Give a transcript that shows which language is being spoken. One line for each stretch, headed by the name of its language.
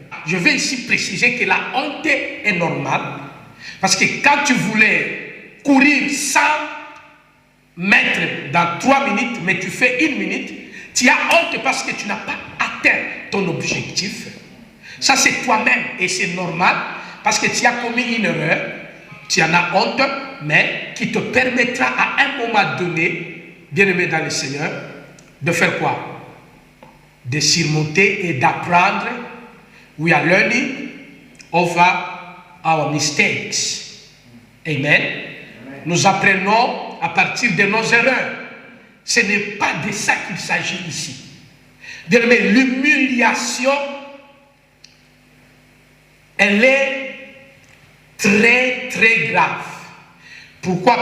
French: Je vais ici préciser que la honte est normale. Parce que quand tu voulais courir 100 mètres dans 3 minutes, mais tu fais 1 minute, tu as honte parce que tu n'as pas atteint ton objectif. Ça, c'est toi-même et c'est normal parce que tu as commis une erreur, tu en as honte, mais qui te permettra à un moment donné, bien-aimé dans le Seigneur, de faire quoi? De surmonter et d'apprendre.
English: We are learning over our mistakes. Amen.
French: Nous apprenons à partir de nos erreurs. Ce n'est pas de ça qu'il s'agit ici. Bien aimé, l'humiliation, elle est très très grave. Pourquoi?